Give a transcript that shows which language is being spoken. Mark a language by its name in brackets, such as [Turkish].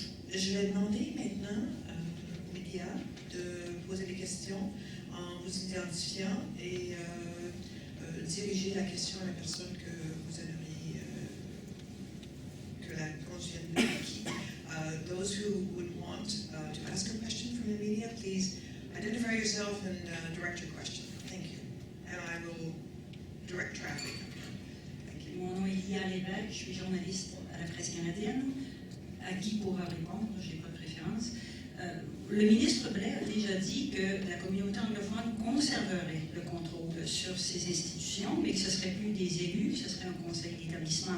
[French] Je vais demander maintenant aux médias de poser des questions en vous identifiant et diriger la question à la personne que vous aimeriez que la réponse vienne de qui. [English] Those who would want to ask a question from the media, please identify yourself and direct your question. Thank you. And I will direct traffic. Thank you. [French] Mon nom est Lia Lévesque, je suis journaliste à la presse canadienne. à qui pourra répondre, je n'ai pas de préférence. Le ministre Blais a déjà dit que la communauté anglophone conserverait le contrôle sur ces institutions, mais que ce ne serait plus des élus, ce serait un conseil d'établissement.